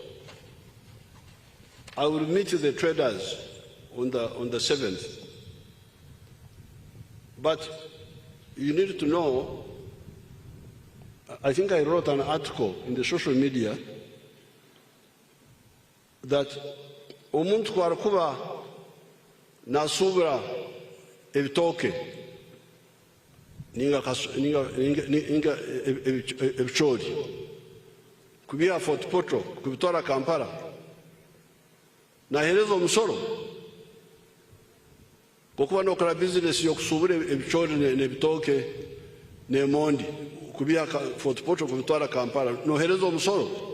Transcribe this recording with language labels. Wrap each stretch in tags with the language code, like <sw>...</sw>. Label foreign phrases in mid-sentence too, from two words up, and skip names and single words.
<en>I will meet the traders on the 7th. But you need to know, I think I wrote an article in the social media</en> <nyo>that omuntu kwarakuba nasubira ebitoke ninga ebichori kubia Fort Portal kubitwara Kampala nahereza omusoro kukuba nokora business yokusubira ebichori nebitoke nemondi kubia Fort Portal kubitwara Kampala nohereza omusoro.</nyo>